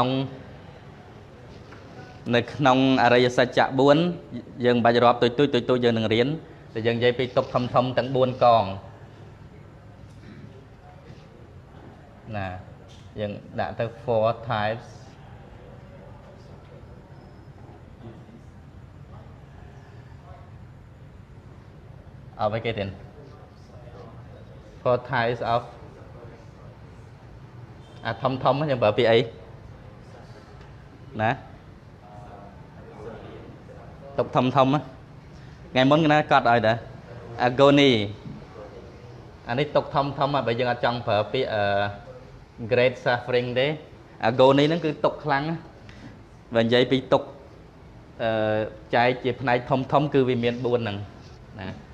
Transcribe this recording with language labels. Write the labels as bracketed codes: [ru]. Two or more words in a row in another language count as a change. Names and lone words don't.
[km] ក្នុងអរិយសច្ចៈ4យើងមិនបាច់រាប់ទុយយើងនឹងរៀនតែយើងនិយាយពីទុក្ខធំទាំង4កងណាយើងដាក់ទៅ [en] four types [km] អ្វីគេទៀត [en] four types of [km] អាធំយើងប្រើពាក្យអីណាទុកធំថ្ងៃមុនគេណាកត់ឲ្យដែរ Agony អានេះទុកធំបើយើងអត់ចង់ប្រើពាក្យ [en] great suffering [km] ទេ Agony ហ្នឹងគឺទុកខ្លាំងបើនិយាយពីទុកចែកជាផ្នែកធំគឺវាមាន4ហ្នឹងណា